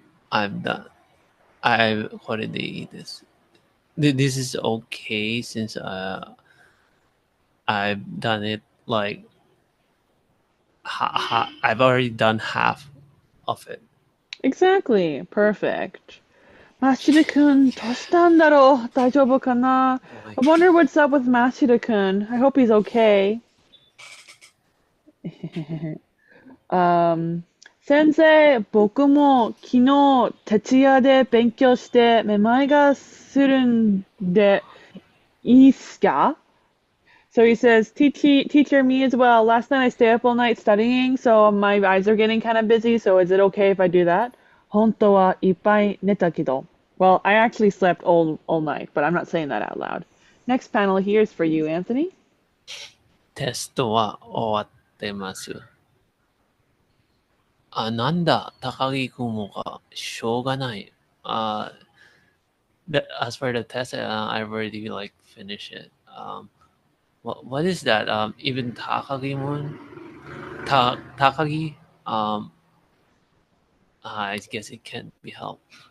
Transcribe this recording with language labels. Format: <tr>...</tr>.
<en>I'm done.</en> <ja>これでいいです。</ja> <en>This is okay since I've done it like I've already done half of it. Exactly. Perfect.</en> <ja>マシル君、どうしたんだろう大丈夫かな</ja> <en>Oh my I wonder what's up with Mashida-kun. I hope he's okay.</en> <ja>先生、僕も昨日徹夜で勉強してめまいがするんでいいっすか?</ja> <en>So he says, teacher, me as well. Last night I stayed up all night studying, so my eyes are getting kind of busy, so is it okay if I do that?</en> <ja>本当はいっぱい寝たけど.</ja> <en>Well, I actually slept all night, but I'm not saying that out loud. Next panel here is for you, Anthony.</en> <ja>テストは終わってます。なんだ、高木君がしょうがない。</ja> <en>As for the test, I've already like finished it. What is that? Even Takagi Moon, Takagi. I guess it can't be helped.</en>